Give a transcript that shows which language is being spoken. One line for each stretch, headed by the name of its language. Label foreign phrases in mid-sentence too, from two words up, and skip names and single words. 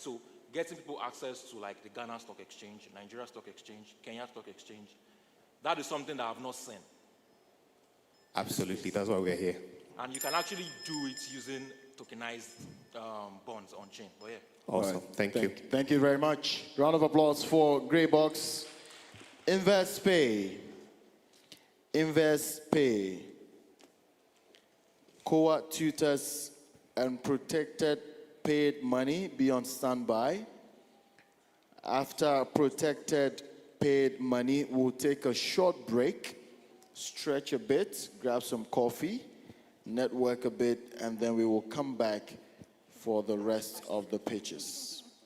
English: So getting people access to like the Ghana Stock Exchange, Nigeria Stock Exchange, Kenya Stock Exchange, that is something that I've not seen. Absolutely, that's why we're here. And you can actually do it using tokenized bonds on chain. But yeah. Awesome, All right. thank you. Thank you very much. Round of applause for Greybox. InvestPay. InvestPay. Qua Tutors and protected paid money be on standby. After protected paid money, we'll take a short break, stretch a bit, grab some coffee, network a bit, and then we will come back for the rest of the pitches.